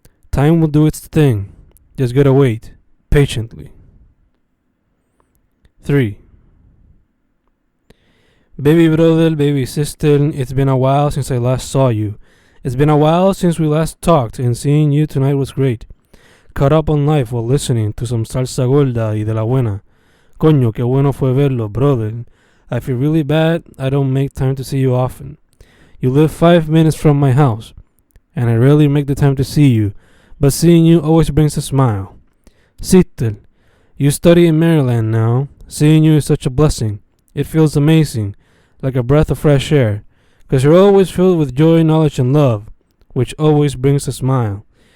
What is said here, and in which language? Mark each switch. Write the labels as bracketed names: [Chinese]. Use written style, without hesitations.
[English] Time will do its thing. Just gotta wait patiently. 3. Baby brother, baby sister, it's been a while since I last saw you. It's been a while since we last talked, and seeing you tonight was great. Caught up on life while listening to some salsa gorda [Spanish] y de la buena. Coño, qué bueno fue verlo, brother. [English] I feel really bad I don't make time to see you often. You live 5 minutes from my house, and I rarely make the time to see you, but seeing you always brings a smile. Sister, you study in Maryland now. Seeing you is such a blessing. It feels amazing, like a breath of fresh air, 'cause you're always filled with joy, knowledge, and love, which always brings a smile.